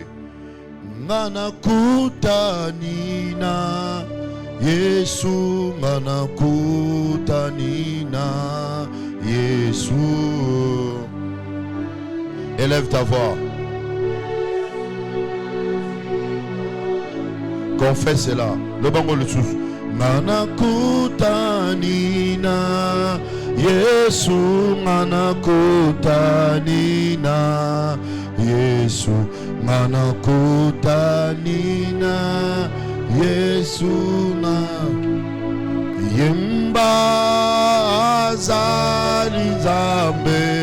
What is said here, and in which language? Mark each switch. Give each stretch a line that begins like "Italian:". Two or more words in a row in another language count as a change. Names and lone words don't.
Lingala: Ngana kutanina Yesu, ngana kutanina Yesu.
French: Élève ta voix. Confesse cela. Le bango le sous.
Lingala: Ngana kutanina Yesu, ngana kutanina Yesu, ngana kutanina Yesu na yemba azali Nzambe.